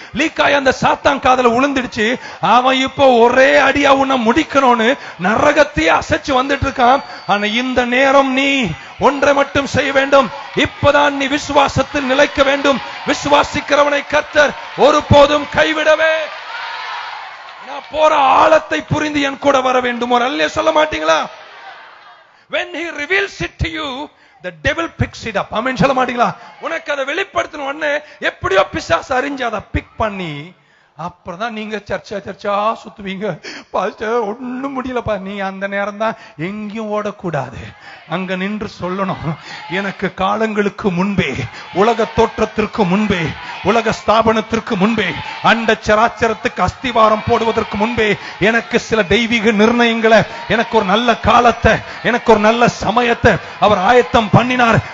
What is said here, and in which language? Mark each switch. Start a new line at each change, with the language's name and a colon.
Tamil: League ஆகி அந்த சாத்தான் காதல உளுந்துடுச்சு. அவன் இப்போ ஒரே அடியா உன்னை முடிக்கணும்னு நரகத்தையே அசைச்சு வந்துட்டு இருக்கான். ஆனா இந்த நேரம் நீ ஒன்றை மட்டும் செய்ய வேண்டும். இப்பதான் நீ விசுவாசத்தில் நிலைக்க வேண்டும். விசுவாசிக்கிறவனை கர்த்தர் ஒருபோதும் கைவிடவே. நான் போற ஆழத்தை புரிந்து என் கூட வர வேண்டும். ஒரு அல்லே சொல்ல மாட்டீங்களா?
English: When he reveals it to you, the devil picks it up.
Tamil: ஆமென் சொல்ல மாட்டீங்களா? உனக்கு அதை வெளிப்படுத்தின உடனே எப்படியோ பிசாசு அறிஞ்சு அதை பிக் பண்ணி அப்புறம் நீங்க சர்ச்சா சுத்துவீங்க. பாஸ்டர் ஒண்ணும் முடியலப்பா. நீ அந்த நேரம் தான் எங்கேயும் ஓடக்கூடாது, அங்க நின்று சொல்லணும், எனக்கு காலங்களுக்கு முன்பே, உலக தோற்றத்திற்கு முன்பே, உலக ஸ்தாபனத்திற்கு முன்பே, அண்ட சராச்சரத்துக்கு அஸ்திவாரம் போடுவதற்கு முன்பே எனக்கு சில தெய்வீக நிர்ணயங்களை, எனக்கு ஒரு நல்ல காலத்தை, எனக்கு ஒரு நல்ல சமயத்தை அவர் ஆயத்தம் பண்ணினார்.